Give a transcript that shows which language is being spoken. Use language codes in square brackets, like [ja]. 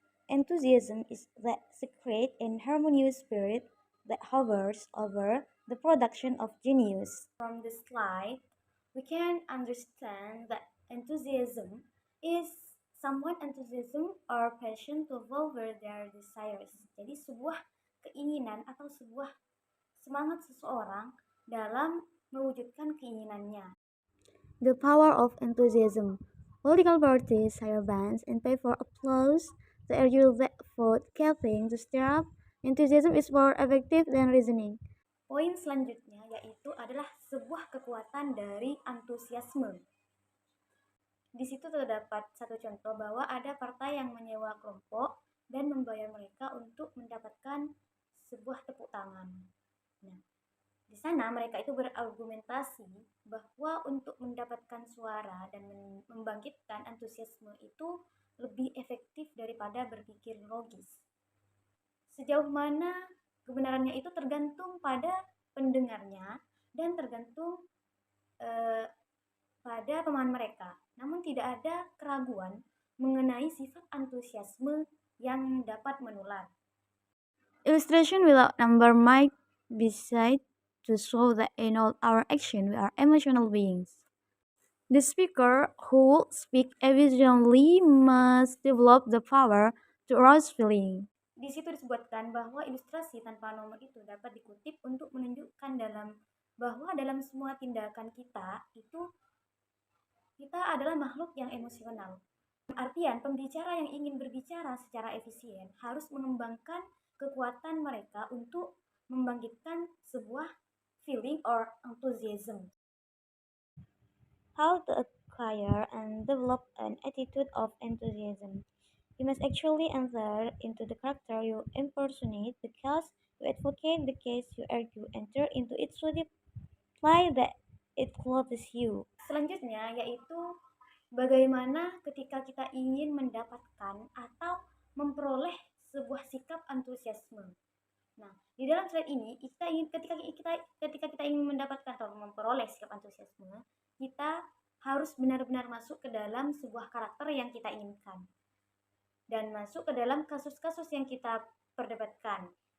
[en] Enthusiasm is that secret and harmonious spirit that hovers over the production of genius. From the slide, we can understand that enthusiasm is someone enthusiasm or passion to fulfill their desires. [id] Jadi sebuah keinginan atau sebuah semangat seseorang dalam mewujudkan keinginannya. [en] The power of enthusiasm. Political parties hire bands and pay for applause to urge that vote campaign to stir up. Enthusiasm is more effective than reasoning. [id] Poin selanjutnya yaitu adalah sebuah kekuatan dari antusiasme. Di situ terdapat satu contoh bahwa ada partai yang menyewa kelompok dan membayar mereka untuk mendapatkan sebuah tepuk tangan. Nah, di sana mereka itu berargumentasi bahwa untuk mendapatkan suara dan membangkitkan antusiasme itu lebih efektif daripada berpikir logis. Sejauh mana kebenarannya itu tergantung pada pendengarnya dan tergantung pada pemahaman mereka. Namun tidak ada keraguan mengenai sifat antusiasme yang dapat menular. [en] Illustration without number might be cited to show that in all our action we are emotional beings. The speaker who speak efficiently must develop the power to arouse feeling. [id] Di situ disebutkan bahwa ilustrasi tanpa nomor itu dapat dikutip untuk menunjukkan bahwa dalam semua tindakan kita itu kita adalah makhluk yang emosional. Artian, pembicara yang ingin berbicara secara efisien harus mengembangkan kekuatan mereka untuk membangkitkan sebuah [en] feeling or enthusiasm. How to acquire and develop an attitude of enthusiasm. You must actually enter into the character you impersonate because you advocate the case you argue, enter into it so deeply that it clothes you. [id] Selanjutnya yaitu bagaimana ketika kita ingin mendapatkan atau memperoleh sebuah sikap antusiasme. Nah, di dalam slide ini ketika kita ingin mendapatkan atau memperoleh sikap antusiasme, kita harus benar-benar masuk ke dalam sebuah karakter yang kita inginkan dan masuk ke dalam kasus-kasus yang kita perdebatkan.